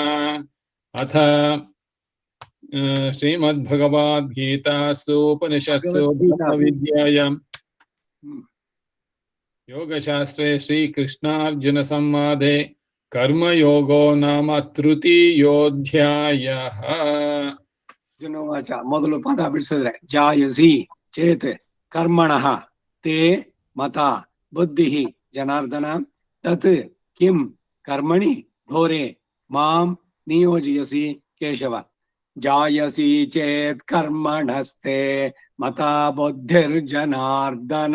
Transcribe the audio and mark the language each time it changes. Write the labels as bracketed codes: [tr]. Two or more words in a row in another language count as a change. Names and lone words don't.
[sa] अथ श्रीमद्भगवद्गीतासु उपनिषत्सु ब्रह्मविद्यायां योगशास्त्रे श्रीकृष्णार्जुन संवादे कर्मयोगो नाम तृतीयोऽध्यायः। अर्जुनोवाच [kn] ಮೊದಲು ಪದ ಬಿಡಿಸಿದ್ರೆ [sa] ಜಾಯಸಿ ಚೇತ್ ಕರ್ಮಣಃ ते मता बुद्धिः जनार्दन तत् किं कर्मणि घोरे मां नियोजयसि केशव। जायसी चेत् कर्मणस्ते मता बुद्धिर्जनार्दन।